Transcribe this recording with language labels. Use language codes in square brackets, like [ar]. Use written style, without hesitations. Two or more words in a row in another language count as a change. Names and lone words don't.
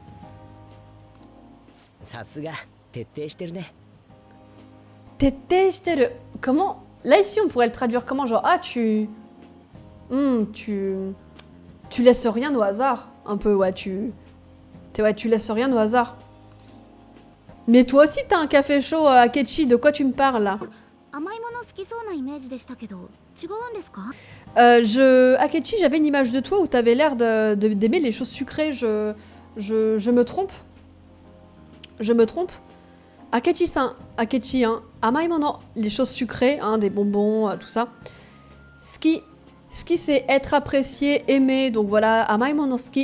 [ja] さすが徹底してるね。 [fr] Teteshiteru. Comment? Là ici on pourrait le traduire comment? Genre ah tu laisses rien au hasard. Un peu ouais tu laisses rien au hasard. Mais toi aussi t'as un café chaud Akechi, de quoi tu me parles là? [ja] 甘いもの好きそうなイメージでしたけど違うんですか？ [fr] Akechi, j'avais une image de toi où t'avais l'air d'aimer les choses sucrées. Je me trompe? Je me trompe? Akechi, hein, amaimono, les choses sucrées, hein, des bonbons, tout ça. Ski, c'est être apprécié, aimé, donc voilà, [ja] 甘いもの好き.